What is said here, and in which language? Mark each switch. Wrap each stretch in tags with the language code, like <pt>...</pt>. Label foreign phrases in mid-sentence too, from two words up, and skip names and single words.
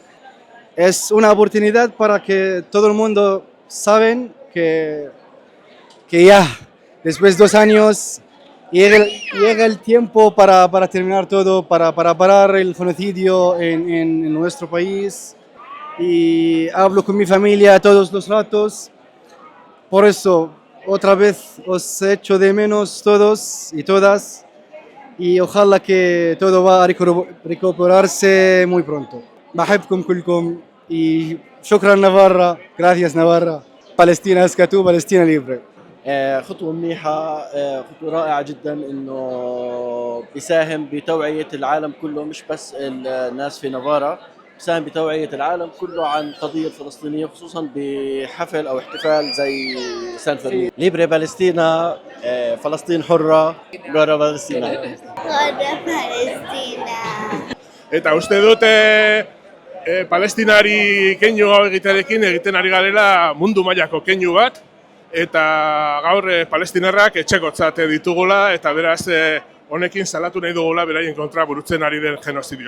<es>Es una oportunidad para que todo el mundo saben que ya, después de 2 años, llega el tiempo para terminar todo, para parar el genocidio en nuestro país. Y hablo con mi familia todos los ratos. Por eso, otra vez os echo de menos todos y todas. Y ojalá que todo va a recuperarse muy pronto.</es> <ar>بحبكم كلكم y شكرا نافارا.</ar> <es>Gracias Navarra. Palestina اسكتوا, Palestina libre.</es> <ar>خطوة منيحة، خطوة رائعة جدا إنه بيساهم بتوعية العالم كله، مش بس الناس في نافارا، بيساهم بتوعية العالم كله عن القضية الفلسطينية، خصوصا بحفل أو احتفال زي سان فرمين. ليبري بالستينا، فلسطين حرة، غورا بالستينا.</ar> <eu>غورا بالستينا. Eta uste dut palestinari keinu hau egiten ari garela mundu mailako keinu bat, eta gaur palestinarrak etxekotzat ditugula, eta beraz honekin salatu nahi dugula beraien kontra burutzen ari den genozidioa.</eu>